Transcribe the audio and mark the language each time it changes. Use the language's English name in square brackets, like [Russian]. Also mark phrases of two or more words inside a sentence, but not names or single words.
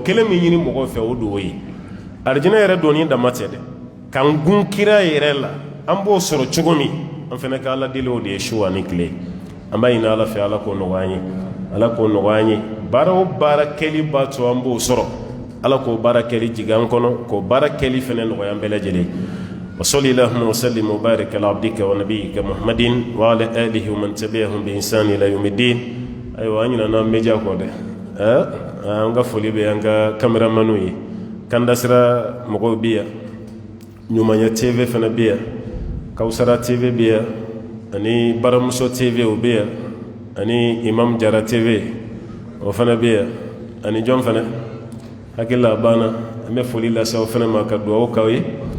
[Bambara] kelen min ɲini mɔgɔw fɛ o dugawu ye arijinɛ yɛrɛ donni dama tɛ dɛ k'an gun kira yɛrɛ la an b'o sɔrɔ cogo min an fana ka Ala deli o de ye su ani tile an b'a ɲini Ala fɛ Ala k'o nɔgɔya an ye Ala k'o nɔgɔya an ye baara o baara kɛli b'a to an b'o sɔrɔ Ala k'o baara kɛli jigin an kɔnɔ k'o baara kɛli fana nɔgɔya an bɛɛ lajɛlen [Arabic] وصل اللهم وسلم وبارك على عبدك ونبيك محمد وعلى آله ومن تبعهم بإحسان إلى يوم الدين [Bambara] ayiwa an ɲinɛna media kɔ dɛ an ka foli bɛ an ka kameramanu ye Kanda Sira mɔgɔw bɛ yan Ɲumanya TV fana bɛ yan Kawusara TV bɛ yan ani Baramuso TV o bɛ yan ani Imam Jara TV o fana bɛ yan ani jɔn fana hakili la banna an bɛ foli lase aw fana ma ka dugawu k'aw ye